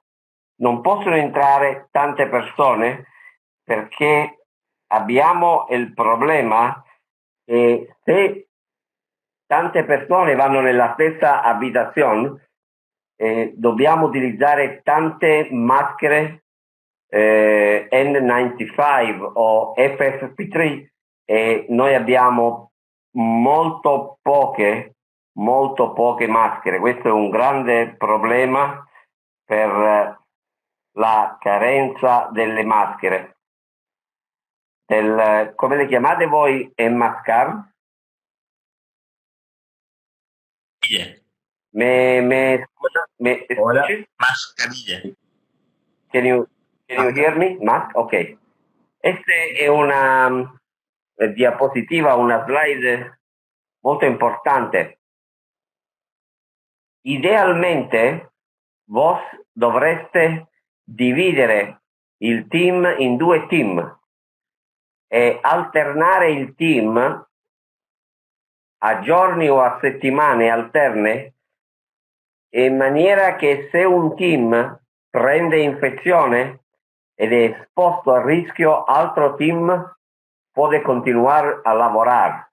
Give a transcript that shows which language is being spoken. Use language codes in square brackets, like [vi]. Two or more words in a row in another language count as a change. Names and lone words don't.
[it] Non possono entrare tante persone, perché abbiamo il problema che se tante persone vanno nella stessa abitazione, dobbiamo utilizzare tante maschere N95 o FFP3 e noi abbiamo molto poche maschere. Questo è un grande problema per la carenza delle maschere. Come le chiamate voi, enmascar? [es] Hola. Mascarilla. [en] Can you hear me? Mask? Ok. [it] Questa è una diapositiva, una slide molto importante. Idealmente, voi dovreste dividere il team in due team e alternare il team a giorni o a settimane alterne, in maniera che se un team prende infeczione ed è esposto a rischio, altro team può continuare a lavorare.